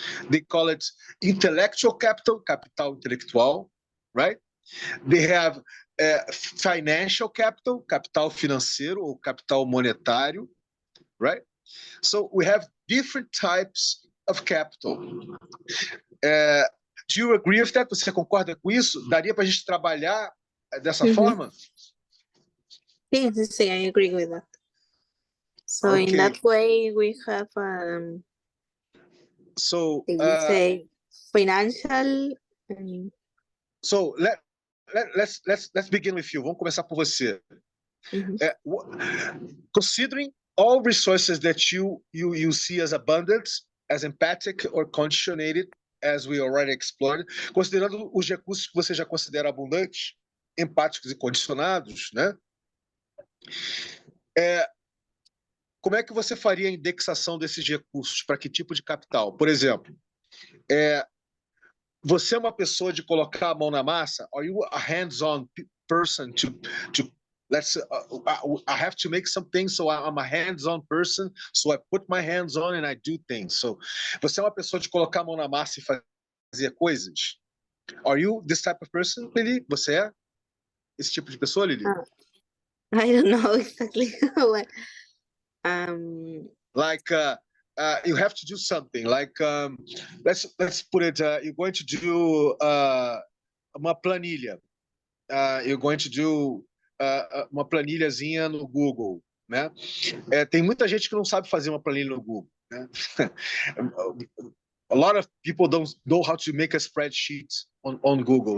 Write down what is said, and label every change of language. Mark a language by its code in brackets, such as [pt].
[en] They call it intellectual capital, [pt] capital intelectual, [en] right? They have financial capital, [pt] capital financeiro ou capital monetário, [en] right? So we have different types of capital. Do you agree with that? [pt] Você concorda com isso? Daria para a gente trabalhar dessa forma? [en] Sim, I agree with that. So Okay. in that way, we have, So, you say financial. So let's begin with you. [pt] Vamos começar por você. [en] Considering all resources that you see as abundant, as empathic or conditionated, as we already explored, [pt] considerando os recursos que você já considera abundantes, empáticos e condicionados, né? Como é que você faria a indexação desses recursos? Para que tipo de capital? Por exemplo, você é uma pessoa de colocar a mão na massa? [en] Are you a hands-on person to let's I have to make some things, so I'm a hands-on person, so I put my hands on and I do things. [pt] So, você é uma pessoa de colocar a mão na massa e fazer coisas? [en] Are you this type of person, Lili? [pt] Você é esse tipo de pessoa, Lili? [en] I don't know exactly what. Like you have to do something. Like let's put it. You're going to do [pt] uma planilha. [en] You're going to do [pt] uma planilhazinha no Google, né? Tem muita gente que não sabe fazer uma planilha no Google, né? [en] A lot of people don't know how to make a spreadsheet on Google.